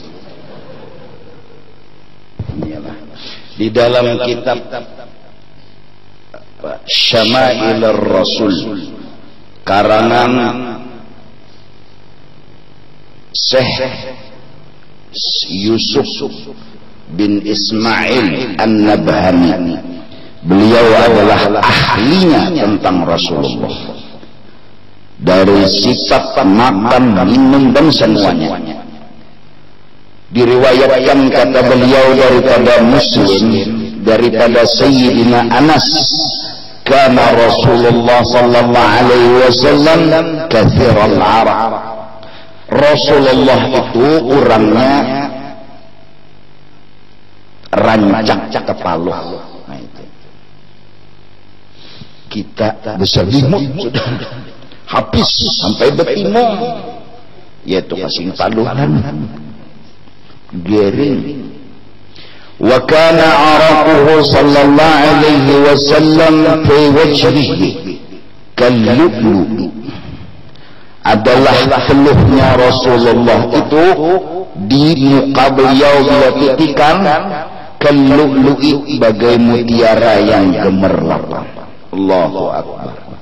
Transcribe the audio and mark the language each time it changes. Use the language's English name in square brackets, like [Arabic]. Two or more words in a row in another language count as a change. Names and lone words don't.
[Banjar] Di dalam kitab Syama'ilur Rasul karangan Syekh Yusuf bin Ismail An-Nabhani, beliau adalah ahlinya tentang Rasulullah dari sifat makan, minum dan semuanya. Diriwayatkan kata beliau daripada Muslim, daripada Sayyidina Anas, [Arabic] كان رسول الله صلى الله عليه وسلم كثير العرق. [Banjar] Rasulullah itu orangnya rancak kepala. Nah itu. Kita berselimut sudah habis sampai betimung, yaitu kasing paluhan gering. [Arabic] وكان عرقه صلى الله عليه وسلم في وجهه كاللؤلؤ. [Banjar] Adalah peluhnya Rasulullah itu di muka beliau bila titikan kallu'lu'i bagai mutiara yang gemerlap. [Arabic] الله أكبر.